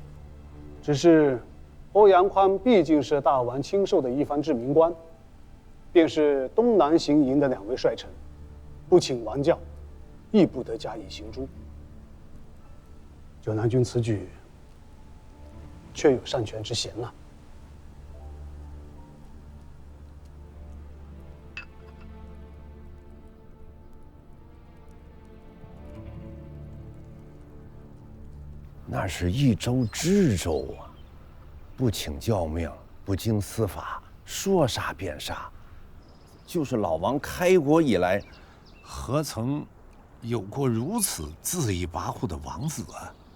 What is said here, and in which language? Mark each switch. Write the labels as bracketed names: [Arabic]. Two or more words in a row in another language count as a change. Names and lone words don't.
[Chinese] 只是歐陽寬畢竟是大王親授的一番治民官，便是東南行營的2位帥臣，不請王教，亦不得加以行誅。九南軍此舉，確有擅權之嫌了。那是一州知州啊，不请教命，不经司法，說殺便殺。就是老王開國以來，何曾有过如此恣意跋扈的王子啊！